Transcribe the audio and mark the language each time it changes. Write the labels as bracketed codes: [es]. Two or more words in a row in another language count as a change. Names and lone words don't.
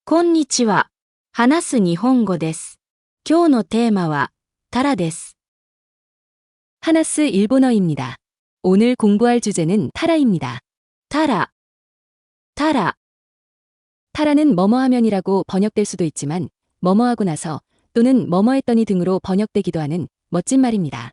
[ja] こんにちは。話す日本語です。今日のテーマはタラです。 [ko] 하나스 일본어입니다. 오늘 공부할 주제는 타라입니다. 타라, 타라, 타라는 뭐뭐 하면이라고 번역될 수도 있지만 뭐뭐 하고 나서 또는 뭐뭐 했더니 등으로 번역되기도 하는 멋진 말입니다.